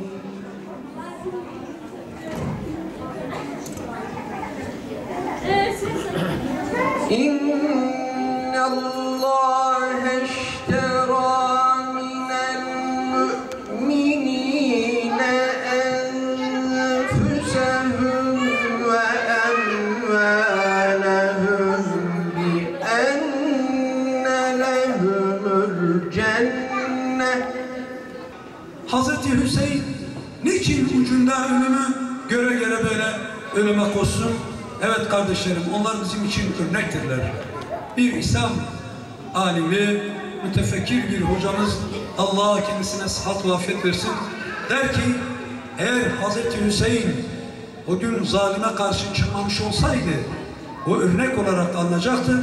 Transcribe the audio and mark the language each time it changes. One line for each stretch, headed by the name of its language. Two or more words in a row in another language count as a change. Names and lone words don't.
Arabic: إن الله اشترى من المؤمنين أنفسهم وأموالهم بأن لهم الجنة.
Turkish: Hazreti Hüseyin niçin ucunda ölümü göre göre böyle ölüme koşsun? Evet kardeşlerim, onlar bizim için örnektirler. Bir İslam alimi, mütefekkir bir hocamız, Allah kendisine sıhhat ve afiyet versin, der ki, eğer Hazreti Hüseyin o gün zalime karşı çıkmamış olsaydı, o örnek olarak alınacaktı.